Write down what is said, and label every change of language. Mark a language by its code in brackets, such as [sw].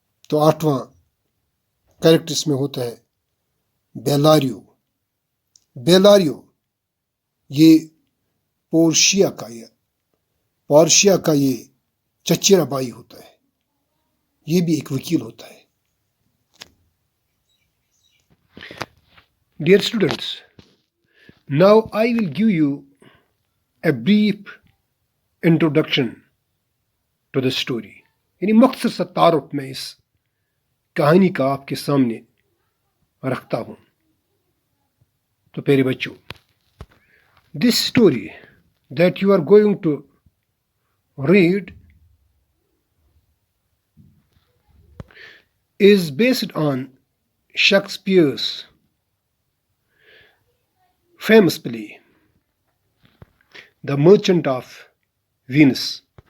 [ur] تو آٹھواں کریکٹر اس میں ہوتا ہے بیلاریو. یہ پورشیا کا یہ چچیرا بھائی ہوتا ہے، یہ بھی ایک وکیل ہوتا ہے. [en] Dear students, now I will give you a brief introduction to the story. [ur] یعنی مختصر سا تعارف میں اس کہانی کا آپ کے سامنے رکھتا ہوں. تو پیارے بچوں، [en] this story that you are going to read is based on Shakespeare's famous play, The Merchant of Venus.